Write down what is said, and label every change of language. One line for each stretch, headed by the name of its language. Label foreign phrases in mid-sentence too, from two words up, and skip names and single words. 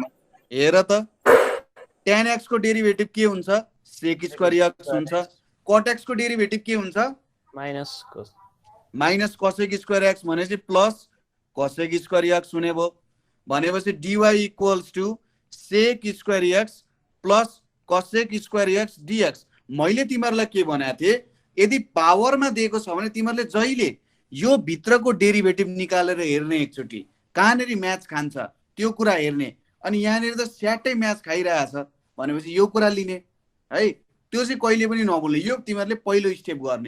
Nepali: हेर त tan x को डेरिभेटिभ के हुन्छ?
English: sec square x
Nepali: हुन्छ। cot x को डेरिभेटिभ के हुन्छ?
English: minus cos minus cosec square x भनेपछि plus cosec square x
Nepali: हुने भयो।
English: भनेपछि dy equals to sec square x plus cosec square x dx.
Nepali: मैले तिमीहरूलाई के भनेको थिएँ, यदि पावरमा दिएको छ भने तिमीहरूले जहिले यो भित्रको डेरिभेटिभ निकालेर हेर्ने, एकचोटि कहाँनिर म्याच खान्छ त्यो कुरा हेर्ने। अनि यहाँनिर त स्याटै म्याच खाइरहेछ भनेपछि यो कुरा लिने है। त्यो चाहिँ कहिले पनि नबोल्ने, यो तिमीहरूले पहिलो स्टेप गर्ने।